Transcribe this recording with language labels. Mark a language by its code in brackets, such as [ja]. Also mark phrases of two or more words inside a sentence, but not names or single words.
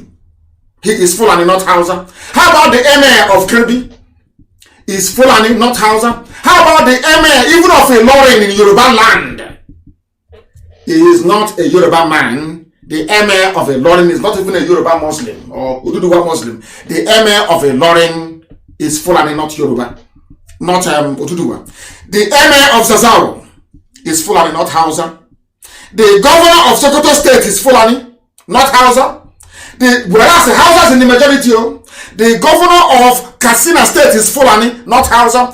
[en] He is Fulani, not Hausa. How about the Emir of Kirby? He is Fulani, not Hausa. How about the Emir even of Ilorin in Yoruba land? He is not a Yoruba man. The Emir of Ilorin is not even a Yoruba Muslim or Oduduwa Muslim. The Emir of Ilorin is Fulani, not Yoruba, not Oduduwa. The Emir of Zazzau is Fulani, not Hausa. The governor of Sokoto State is Fulani, not Hausa. Whereas the Hausa is in the majority. The governor of Katsina State is Fulani, not Hausa.